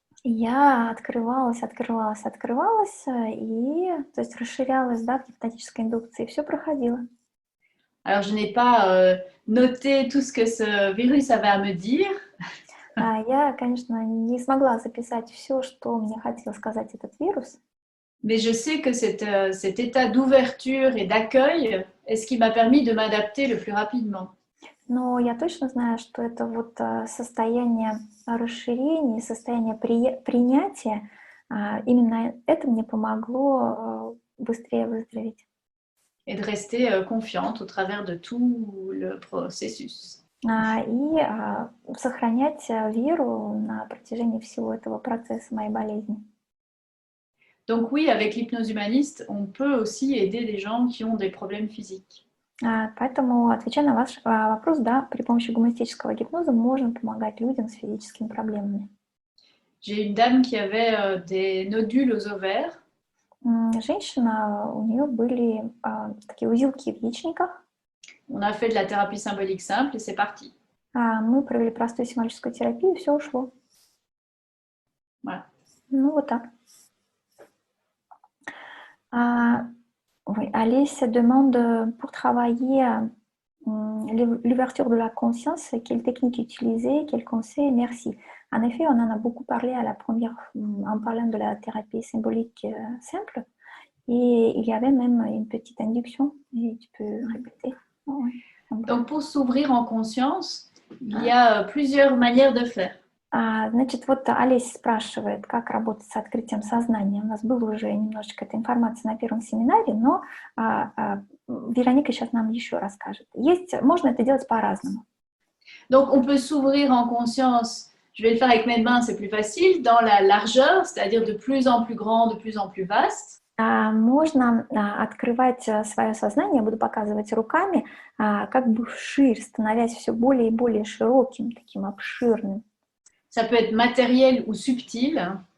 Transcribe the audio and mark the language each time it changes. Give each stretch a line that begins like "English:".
Russian: Я открывалась, и, то есть расширялась, да, в гипнотической индукции, и все проходило.
French: Alors, je n'ai pas noté tout ce que ce virus avait à me dire.
Russian: Я, конечно, не смогла записать все, что мне хотел сказать этот вирус.
French: Mais je sais que cet état d'ouverture et d'accueil est ce qui m'a permis de m'adapter le plus rapidement.
Russian: Но я точно знаю, что это вот состояние расширения, состояние принятия, именно это мне помогло быстрее выздороветь.
French: Et de rester confiante au travers de tout le processus.
Russian: И сохранять веру на протяжении всего этого процесса моей болезни.
French: Donc oui, avec l'hypnose humaniste, on peut aussi aider des gens qui ont des problèmes physiques.
Russian: Поэтому, отвечая на ваш вопрос, да, при помощи гуманистического гипноза можно помогать людям с физическими проблемами.
French: J'ai une dame qui avait des nodules aux ovaires.
Russian: Женщина, у нее были такие узелки в яичниках.
French: On a fait de la thérapie symbolique simple et c'est parti.
Russian: Мы провели простую символическую терапию, все ушло.
French: Voilà.
Russian: Ну, вот так.
French: Oui, Alice demande pour travailler l'ouverture de la conscience, quelle technique utiliser, quel conseil, merci. En effet, on en a beaucoup parlé à la première, en parlant de la thérapie symbolique simple, et il y avait même une petite induction, et tu peux répéter. Oh, oui. Donc, pour s'ouvrir en conscience, il y a plusieurs manières de faire.
Russian: Значит, вот Олеся спрашивает, как работать с открытием сознания. У нас была уже немножечко эта информация на первом семинаре, но Вероника сейчас нам еще расскажет. Можно это делать по-разному.
French: Donc, on peut s'ouvrir en conscience. Je vais le faire avec mes mains, c'est plus facile. Dans la largeur, c'est-à-dire de plus en plus grand, de plus en plus vaste.
Russian: Можно открывать свое сознание, я буду показывать руками, как бы вширь, становясь все более и более широким, таким обширным.
French: Ça peut être matériel ou subtil.